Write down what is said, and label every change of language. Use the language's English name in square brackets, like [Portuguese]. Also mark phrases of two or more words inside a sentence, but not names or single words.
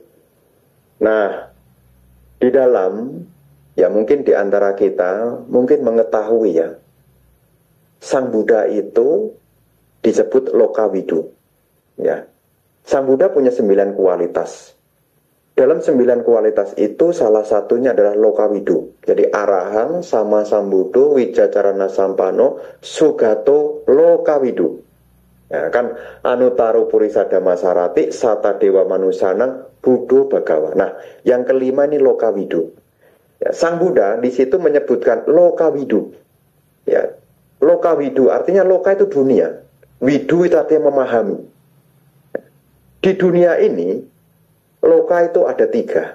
[Indonesian] Nah, di dalam ya mungkin di antara kita mungkin mengetahui ya, Sang Buddha itu disebut Lokawidu. Ya, Sang Buddha punya 9 kualitas. Dalam 9 kualitas itu salah satunya adalah Lokawidu. [Pali] Jadi Arahang sama Sambuddho Wijacarana Sampano Sugato Lokawidu. [Indonesian] Ya, kan [Pali] Anutaro Purisa Dhamma Sarati Sata Dewa Manusanang Buddho Bhagawa. [Indonesian] Nah, yang kelima ini Lokawidu. Ya, Sang Buddha di situ menyebutkan Lokawidu. Ya, Lokawidu artinya loka itu dunia. Widu itu artinya memahami. Di dunia ini Loka itu ada 3.